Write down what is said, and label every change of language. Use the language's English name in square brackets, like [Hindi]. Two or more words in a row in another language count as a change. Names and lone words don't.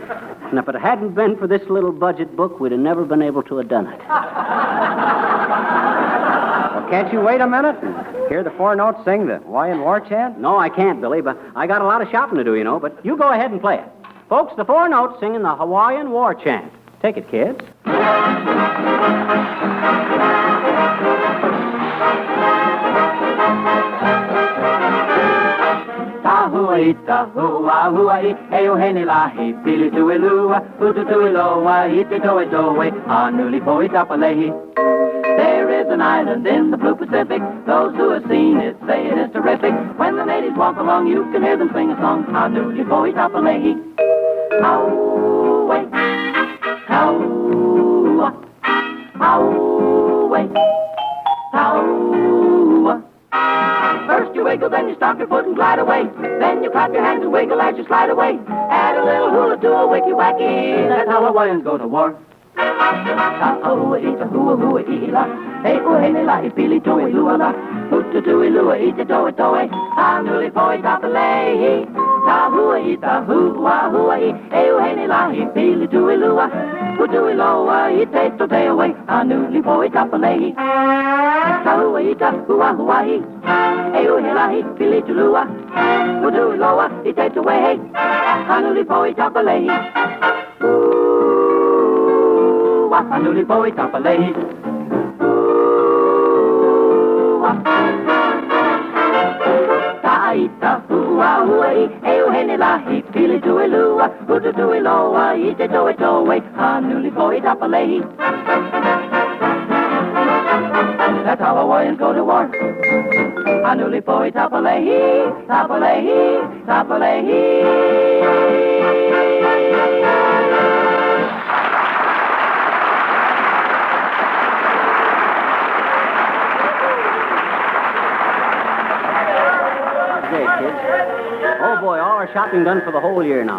[English] And if it hadn't been for this little budget book, we'd have never been able to have done it. Well, can't you wait a minute and hear the four notes sing the Hawaiian War Chant? No, I can't, Billy, but I got a lot of shopping to do, you know. But you go ahead and play it. Folks, the four notes singing the Hawaiian War Chant. Take it, kids. [Hawaiian] Tahuai, tahua, huai, eo hene lahi, pili tui lua, utu tui loa, ite toe toe, anuli poi tapalehi. [English] There is an island in the blue Pacific. Those who have seen it say it is terrific. When the natives walk along, you can hear them sing a song, [Hawaiian] anuli poi tapalehi. Auwe, taua, auwe, taua. [English] First you wiggle, then you stomp your foot and glide away. Then you clap your hands and wiggle as you slide away. Add a little hula to a wicky wacky. That's how Hawaiians go to war. [Hawaiian] Ta-oh, ita hua hua ila. Hey, oh, hey, la, ipili toi lua la. Utu tui lua, ita toe toe. Anuli poi tapalehi. Ta hua ita hua hua i. Hey, oh, hey, la, ipili tui lua. Utu loa, ita to te away. Anuli poi tapalehi. Ta hua ita hua hua i. Hey, oh, hey, la, ipili tui lua. Utu loa, ita to away. Anuli poi tapalehi. Anuli poi tapalehi. Taita hua huai, eo hene lahi, pili tui lua, utu tui loa, ite toe toe, anuli poi tapalehi. [English] That's how Hawaiians go to war. [Hawaiian] Anuli poi tapalehi, tapalehi, tapalehi. [English] Oh, boy, all our shopping done for the whole year now.